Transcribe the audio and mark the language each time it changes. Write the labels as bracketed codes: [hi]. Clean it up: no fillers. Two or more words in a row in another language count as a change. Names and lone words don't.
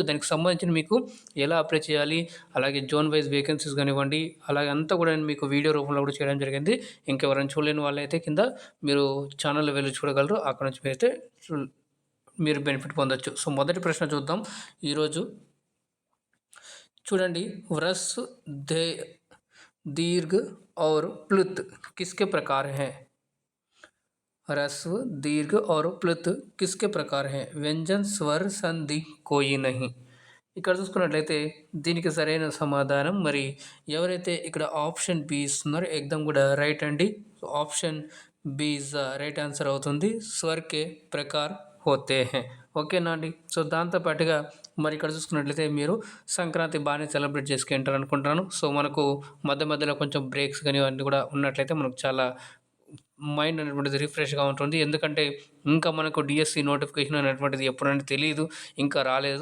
[te] దానికి సంబంధించిన మీకు ఎలా అప్లై చేయాలి, అలాగే జోన్ వైజ్ వేకెన్సీస్ కానివ్వండి, అలాగే అంతా కూడా నేను మీకు వీడియో రూపంలో కూడా చేయడం జరిగింది. ఇంకెవరైనా చూడలేని వాళ్ళైతే కింద మీరు ఛానల్లో వెళ్ళి చూడగలరు. అక్కడ నుంచి మీరైతే మీరు బెనిఫిట్ పొందొచ్చు. సో మొదటి ప్రశ్న చూద్దాం ఈరోజు. [hi] చూడండి, ह्रस्व, दीर्घ और प्लुत किसके प्रकार हैं? ह्रस्व, दीर्घ और प्लुत किसके प्रकार हैं? व्यंजन, स्वर, संधि कोई नहीं. [te] ఇక్కడ చూసుకున్నట్లయితే దీనికి సరైన సమాధానం మరి ఎవరైతే ఇక్కడ ఆప్షన్ బి ఇస్తున్నారో ఎగ్దమ్ కూడా రైట్ అండి. [en] option B is the right answer అవుతుంది. [hi] स्वरके प्रकार होते हैं. [te] ఓకేనా అండి? సో దాంతోపాటుగా మరి ఇక్కడ చూసుకున్నట్లయితే మీరు సంక్రాంతి బాగానే సెలబ్రేట్ చేసుకుంటారు అనుకుంటున్నాను. సో మనకు మధ్య మధ్యలో కొంచెం బ్రేక్స్ కానీ అన్నీ కూడా ఉన్నట్లయితే మనకు చాలా మైండ్ అనేటువంటిది రిఫ్రెష్గా ఉంటుంది. ఎందుకంటే ఇంకా మనకు [en] DSC notification [te] అనేటువంటిది ఎప్పుడంటే తెలియదు, ఇంకా రాలేదు.